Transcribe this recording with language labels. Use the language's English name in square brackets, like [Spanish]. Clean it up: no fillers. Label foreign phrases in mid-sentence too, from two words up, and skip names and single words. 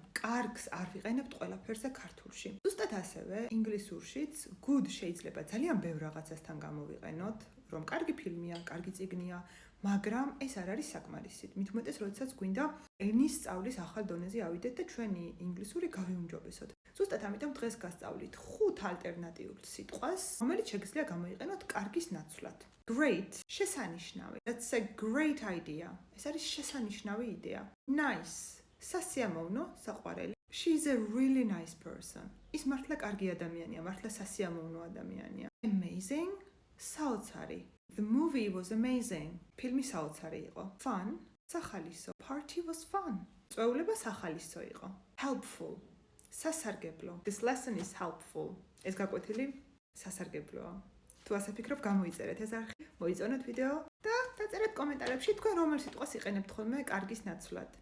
[Georgian] კარგს არ ვიყენებთ ყველაფერზე ქართულში. ზუსტად ასევე ინგლისურშიც good შეიძლება ძალიან ბევრ რაღაცასთან გამოვიყენოთ, რომ კარგი ფილმია, კარგი წიგნია, მაგრამ ეს არ არის საკმარისი. მით უმეტეს, როდესაც გვინდა ენის სწავლის ახალ დონეზე ავიდეთ და ჩვენი ინგლისური გავიუმჯობესოთ. ზუსტად ამიტომ დღეს გასწავლით 5 ალტერნატიულ სიტყვას, რომელიც შეგიძლია გამოიყენოთ კარგის ნაცვლად. [English] Great, შესანიშნავი. That's a great idea. [Georgian] ეს არის შესანიშნავი იდეა. Nice, სასიამოვნო, საყვარელი. [English] She's a really nice person. [Georgian] ის მართლა კარგი ადამიანია, მართლა სასიამოვნო ადამიანია. Amazing, საოცარი. [English] The movie was amazing. [Georgian] ფილმი საოცარი იყო. Fun, სახალისო. [English] Party was fun. [Georgian] წვეულება სახალისო იყო. Helpful, სასარგებლო. [English] This lesson is helpful. [Georgian] ეს გაკვეთილი სასარგებლოა. თუ ასე ფიქრობ, გამოიწერეთ ეს არხი, მოიწონეთ ვიდეო და დაწერეთ კომენტარებში თქვენ რომელ სიტყვას იყენებთ ხოლმე კარგის ნაცვლად.